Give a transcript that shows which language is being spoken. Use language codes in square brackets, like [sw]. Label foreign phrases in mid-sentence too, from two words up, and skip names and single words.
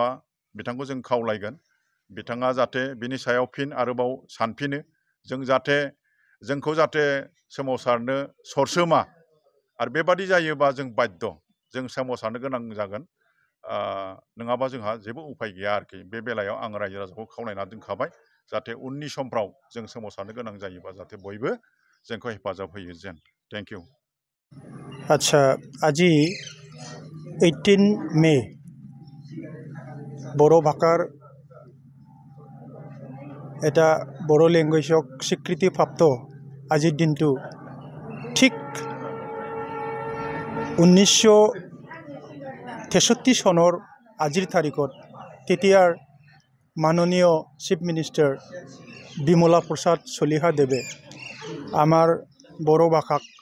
[brx] बिथांखौ जों खावलायगोन बिथाङा जाहाथे बिनि सायाव फिन आरोबाव सानफिनो जों जाहाथे जोंखौ जाहाथे सोमावसारनो सरसोमा आरो बेबादि जायोबा जों बाध्य जों सोमावसारनो गोनां जागोन नङाबा जोंहा जेबो उफाय गैया आरोखि बे बेलायाव आं रायजो राजाखौ खावलायना दोनखाबाय जाहाथे उननि समफ्राव जों सोमावसारनो गोनां जायोबा जाहाथे बयबो जोंखौ हेफाजाब होयो जेन [en] thank you [as] আচ্ছা আজি 18 মে বড়ো ভাষাৰ এটা বড়ো লেংগুৱেজক স্বীকৃতিপ্ৰাপ্ত আজিৰ দিনটো ঠিক 1963 চনৰ আজিৰ তাৰিখত তেতিয়াৰ মাননীয় চিফ মিনিষ্টাৰ বিমলা প্ৰসাদ চলিহা দেৱে আমাৰ বড়ো ভাষাক